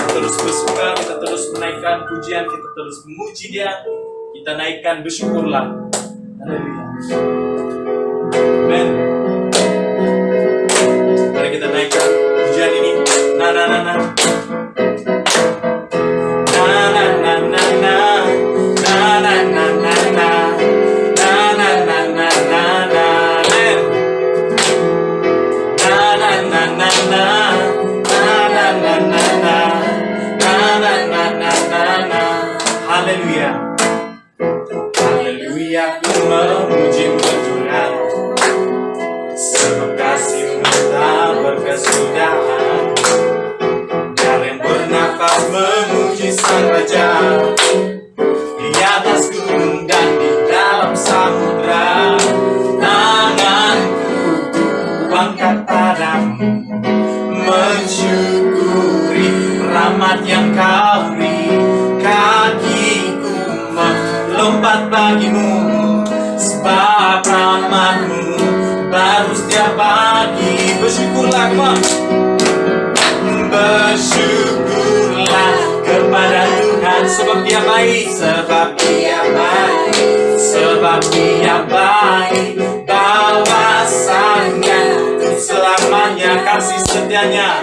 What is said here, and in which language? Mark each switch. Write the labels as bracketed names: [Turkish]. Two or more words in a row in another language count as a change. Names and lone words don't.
[Indonesian] terus bersuka, kita terus menaikkan pujian, kita terus memuji Dia, kita naikkan, bersyukurlah. Haleluya. Amen. Mari kita naikkan pujian ini. Na na na na. Na na na na na. Na na na na na. Na na na na na na. Amen. Na na na na na. Na na na na na. Na na na na na na. Haleluya. Haleluya, ku memuji-Mu Tuhan, sebab kasih-Mu tak berkesudahan. Jalan bernafas memuji Sang Raja, di atas gunung dan di dalam samudra. Tanganku kuangkat padamu, mensyukuri rahmat yang Kau beri. Kakiku melompat bagimu, sebab rahmat-Mu baru setiap pagi. Bersyukurlah, [English] come on. [Indonesian] Bersyukurlah kepada Tuhan, sebab Dia baik, sebab Dia baik, sebab Dia baik. Bahwasanya untuk selamanya kasih setianya.